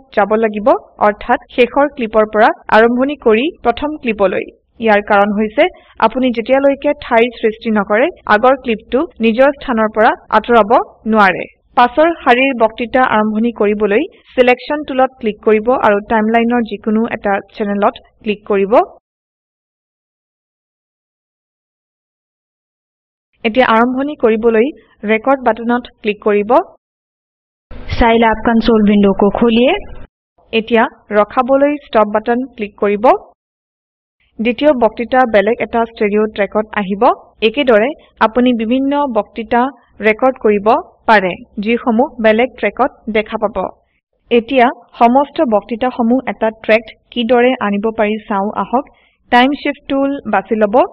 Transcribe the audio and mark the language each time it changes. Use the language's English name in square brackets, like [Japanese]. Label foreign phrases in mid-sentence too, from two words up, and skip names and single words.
[Assamese] যাব লাগিব অৰ্থাৎ শেষৰ ক্লিপৰ পৰা আৰম্ভণি কৰি প্ৰথম ক্লিপলৈ ইয়াৰ কাৰণ হৈছে আপুনি যেতিয়ালৈকে ঠাইৰ সৃষ্টি নকৰে আগৰ ক্লিপটো নিজৰ স্থানৰ পৰা আঁতৰাব নোৱাৰে পাছৰ শাৰীৰ বক্তৃতা আৰম্ভণি কৰিবলৈ [English] selection toolত [Assamese] ক্লিক কৰিব আৰু টাইমলাইনৰ যিকোনো এটা চেনেলত ক্লিক কৰিব এতিয়া আৰম্ভণি কৰিবলৈ [English] record buttonত [Assamese] ক্লিক কৰিব [Hindi] साइलैब [English] console window [Hindi] को खोलिए [Assamese] এতিয়া ৰখাবলৈ [English] stop button [Assamese] ক্লিক কৰিব দ্বিতীয় বক্তৃতা বেলেগ এটা [English] stereo trackত [Assamese] আহিব একেদৰে আপুনি বিভিন্ন বক্তৃতা ৰেকৰ্ড কৰিব পাৰে যিসমূহ বেলেগ ট্ৰেকত দেখা পাব এতিয়া সমস্ত বক্তৃতাসমূহ এটা ট্ৰেকত কিদৰে আনিব পাৰি চাও আহক [English] time shift tool [Assamese] বাছি লব